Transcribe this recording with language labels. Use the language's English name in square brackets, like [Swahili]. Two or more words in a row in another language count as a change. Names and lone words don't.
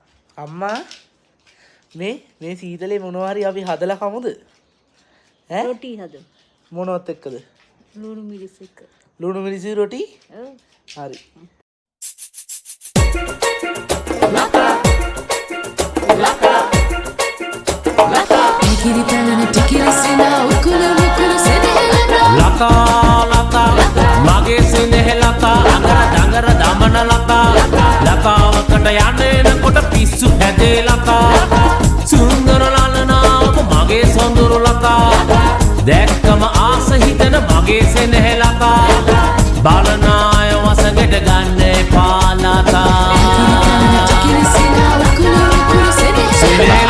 [Sinhala] අම්මා මේ සීතලේ මොනවා හරි අපි හදලා කමුද? ඈ? රොටි හදමු. මොනවත් එක්කද? ලුණු මිරිස් එක්ක. ලුණු මිරිස් රොටි? ඔව්. හරි. ටිකිරි පෙලන ටිකිරි සිනා උකුළු උකුළු සෙනෙහෙල ලත මගේ සෙනෙහෙල අඟර දඟර දමන ලත වකට යනෙන කොට පිස්සු හැදෙ ලත සුන්දර ලලන මගේ සොඳුරු ලත දැක්කම ආස හිතෙන මගේ සෙනෙහෙල බලනය වසගෙට ගන්නෙ පලත ටිකිරි සිනා උකුළු උකුළු සෙනෙහෙල